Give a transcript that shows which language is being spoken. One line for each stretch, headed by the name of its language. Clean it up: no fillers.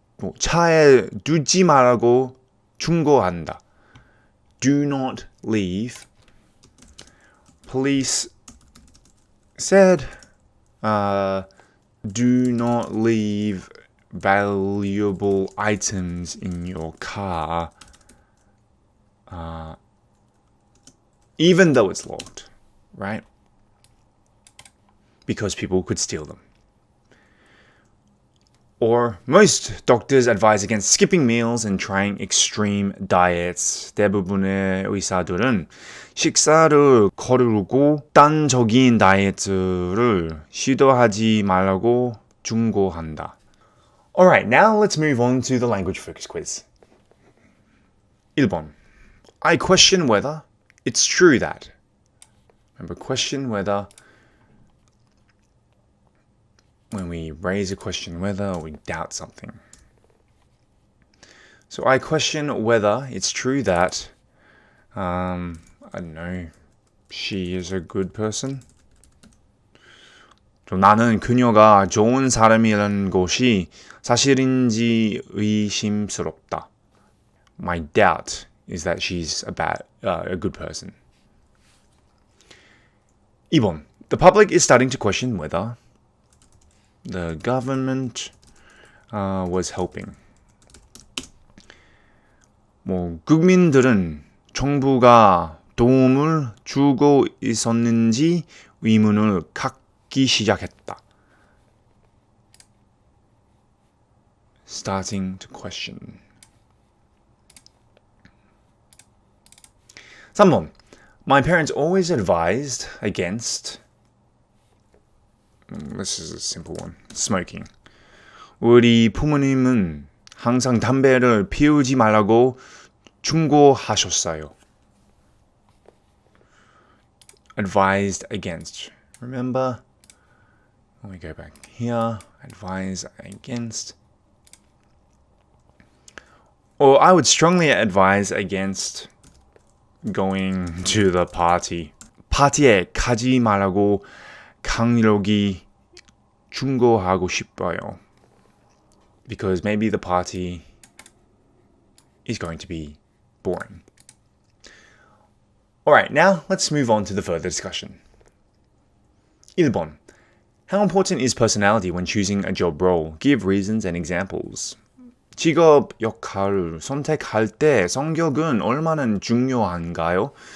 Korean: 뭐 차에 두지 말라고 충고한다.
English: Do not leave. Police said, do not leave valuable items in your car, even though it's locked, right? Because people could steal them. Or most doctors advise against skipping meals and trying extreme diets.
Korean: 대부분의 의사들은 식사를 거르고 단적인 다이어트를 시도하지 말라고 충고한다.
English: Alright, now let's move on to the language focus quiz.
Korean: 1번.
English: I question whether it's true that. Remember, question whether. When we raise a question whether we doubt something. So I question whether it's true that, I don't know, she is a good person.
Korean: 나는 그녀가 좋은 사람이라는 것이 사실인지 의심스럽다.
English: My doubt is that she's a good person.
Korean: 2번.
English: The public is starting to question whether the government was helping.
Korean: 뭐 국민들은 정부가 도움을 주고 있었는지 의문을 갖기 시작했다.
English: Starting to question.
Korean: 3번.
English: My parents always advised against. This is a simple one. Smoking.
Korean: 우리 부모님은 항상 담배를 피우지 말라고 충고하셨어요.
English: Advised against. Remember? Let me go back here. Advise against. Or I would strongly advise against going to the party.
Korean: 파티에 가지 말라고 강력히 충고하고 싶어요.
English: Because maybe the party is going to be boring. Alright, now let's move on to the further discussion.
Korean: 1번.
English: How important is personality when choosing a job role? Give reasons and examples.
Korean: 직업 역할을 선택할 때 성격은 얼마나 중요한가요?